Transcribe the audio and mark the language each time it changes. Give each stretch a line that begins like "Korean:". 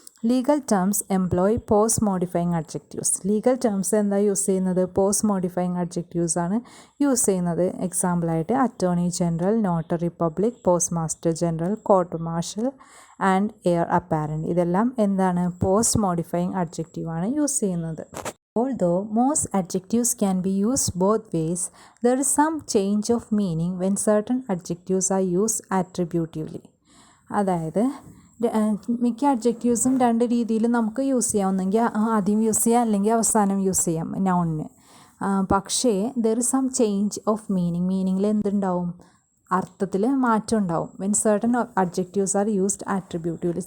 English: Legal terms employ post modifying adjectives.
Malayalam: Legal terms എന്താ use ചെയ്യുന്നത്? Post modifying adjectives ആണ് use ചെയ്യുന്നത്. എക്സാമ്പിളായിട്ട് attorney general, notary public, post master general, court martial and air apparent, ഇതെല്ലാം എന്താണ്? Post modifying അഡ്ജക്റ്റീവാണ് use ചെയ്യുന്നത്.
English: Although most adjectives can be used both ways, there is some change of meaning when certain adjectives are used attributively.
Malayalam: അതായത് മിക്ക അഡ്ജക്റ്റീവ്സും രണ്ട് രീതിയിൽ നമുക്ക് use ചെയ്യാം. ഒന്നെങ്കിൽ ആദ്യം യൂസ് ചെയ്യാം, അല്ലെങ്കിൽ അവസാനം യൂസ് ചെയ്യാം നൗണിന്. പക്ഷേ
English: there is some change of
Malayalam: മീനിങ്ങിൽ എന്തുണ്ടാവും? അർത്ഥത്തിൽ മാറ്റം ഉണ്ടാവും.
English: When certain adjectives are used attributively.